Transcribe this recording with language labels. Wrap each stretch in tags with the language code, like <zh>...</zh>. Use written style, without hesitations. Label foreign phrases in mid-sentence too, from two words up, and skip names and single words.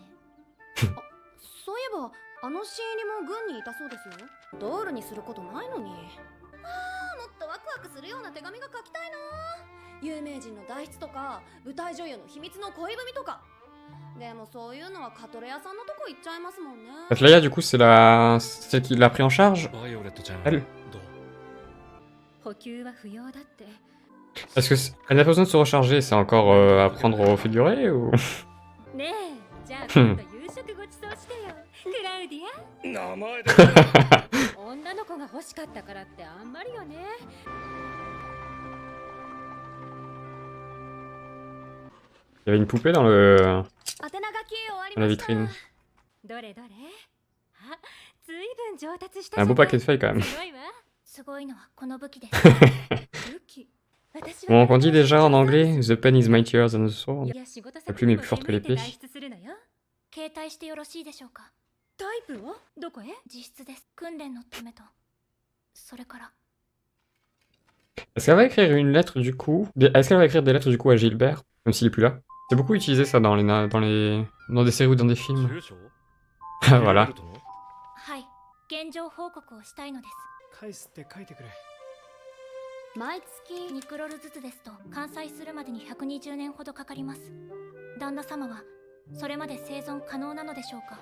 <ja>あ、そういえばあのシーにも軍にいたそうですよ。ドールにすることないのに。ああ、もっとな手紙が書きたいな。有名人の代筆とか舞台女優の秘密の恋文とか。でもそういうのはカトレアさんのとこ行っちゃいますもんね。</ja> <fr>Athlaya, du coup, c'est celle qui l'a pris en charge?</fr> <ja>バイオレットちゃん</ja> <fr>Elle?</fr> <ja>どう？補給は不要だって。</ja> <fr>Est-ce que elle n'a pas besoin de se recharger? C'est encore à prendre au figuré ou?</fr> <ja>ねえ、じゃあ今度夕食ごちそうしてよ。クラウディ名前でア。女の子が欲しかったからってあんまりよね。</ja> <fr>Il y avait une poupée dans le...</fr> <ja>宛名書き終わり</ja> <fr>dans la</fr> <ja>ました。</ja> <fr>vitrine.</fr> <ja>どれどれ。あ、ずいぶん上達した</ja> <fr>Un</fr> <ja>じゃ</ja> <fr>beau</fr> <ja>ない。</ja> <fr>paquet de feuilles quand même.</fr> <ja>すごいわ。すごいのはこの武器です。武器。私は</ja> <fr>Bon, on dit déjà en anglais,</fr> <en>the pen is mightier than the sword.</en> <ja>いや仕事</ja> <fr>La plume est plus forte que</fr> <ja>先に</ja> <fr>l'épée.</fr> <ja>も出出するのよ。携帯してよろしいでしょうか。タイプをどこへ？自室です。訓練のためと。それから。</ja> <fr>Est-ce qu'elle va écrire une lettre du coup? Est-ce qu'elle va écrire des lettres du coup à Gilbert? Même s'il est plus là. C'est beaucoup utilisé ça dans dans des séries ou dans des films.</fr> <ja>住所？</ja> <fr>Voilà.</fr> <ja>ギルベルトの？はい。現状報告をしたいのです。返すって書いてくれ。毎月2クロルずつですと完済するまでに120年ほどかかります。旦那様はそれまで生存可能なのでしょうか。</ja>